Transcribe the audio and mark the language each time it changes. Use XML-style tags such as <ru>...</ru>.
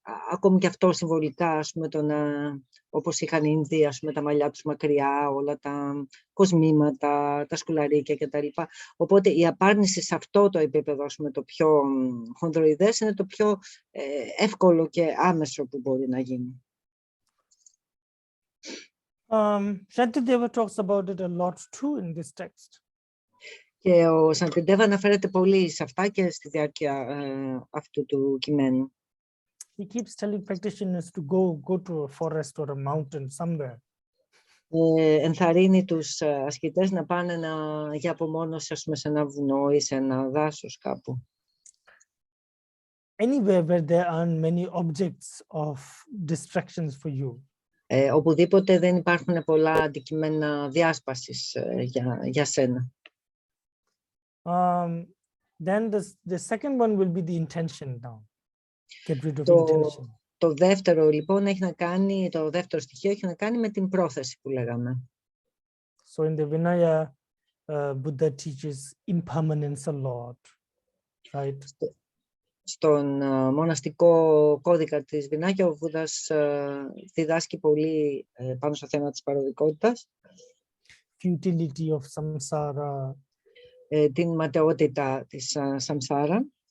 <el>Ακόμη και αυτό συμβολικά, ας πούμε, όπως είχαν οι Ινδοί, ας πούμε, τα μαλλιά τους μακριά, όλα τα κοσμήματα, τα σκουλαρίκια κτλ. Οπότε η απάρνηση σε αυτό το επίπεδο, ας πούμε, το πιο χονδροειδές, είναι το πιο εύκολο και άμεσο που μπορεί να γίνει.</el> <en>Shantideva talks about it a lot too in this text.</en> <el>Και ο Σαντιντέβα αναφέρεται πολύ σε αυτά και στη διάρκεια αυτού του κειμένου.</el> <en>He keeps telling practitioners to go to a forest or a mountain somewhere.</en> <el>Ενθαρρύνει τους ασκητές να πάνε για απομόνωση, ας πούμε, σε ένα βουνό ή σε ένα δάσος κάπου.</el> <en>Anywhere where there aren't many objects of distractions for you.</en> <el>Οπουδήποτε δεν υπάρχουν πολλά αντικείμενα διάσπασης για σένα.</el> <en>Then the second one will be the intention now. Get rid of intention.</en> <el>Το δεύτερο, λοιπόν, το δεύτερο στοιχείο έχει να κάνει με την πρόθεση που λέγαμε.</el> <en>So in the Vinaya, Buddha teaches impermanence a lot, right?</en> <el>Στον μοναστικό κώδικα της Βινάγια, ο Βούδας διδάσκει πολύ πάνω στο θέμα της παροδικότητας.</el> <en>Futility of samsara.</en> <el>Την ματαιότητα της σαμσάρα.</el>